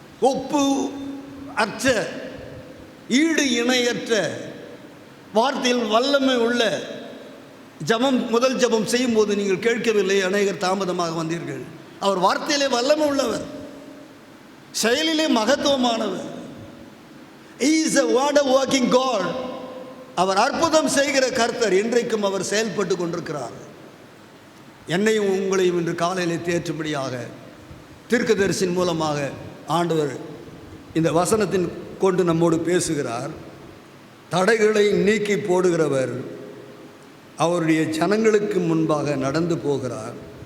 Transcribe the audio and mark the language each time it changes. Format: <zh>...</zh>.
<ta>ஒப்பு அற்ற, ஈடு இணையற்ற, வார்த்தையில் வல்லமை உள்ள. முதல் ஜபம் செய்யும் போது நீங்கள் கேட்கவில்லை, அநேகர் தாமதமாக வந்தீர்கள். அவர் வார்த்தையிலே வல்லமை உள்ளவர், செயலிலே மகத்துவமானவர்.</ta> <en>He is a wonder working God.</en> <ta>அவர் அற்புதம் செய்கிற கர்த்தர். இன்றைக்கும் அவர் செயல்பட்டு கொண்டிருக்கிறார். என்னையும் உங்களையும் இன்று காலையிலே தேற்றும்படியாக தீர்க்கதரிசியின் மூலமாக ஆண்டவர் இந்த வசனத்தின் கொண்டு நம்மோடு பேசுகிறார். தடைகளை நீக்கி போடுகிறவர் அவருடைய ஜனங்களுக்கு முன்பாக நடந்து போகிறார்.</ta>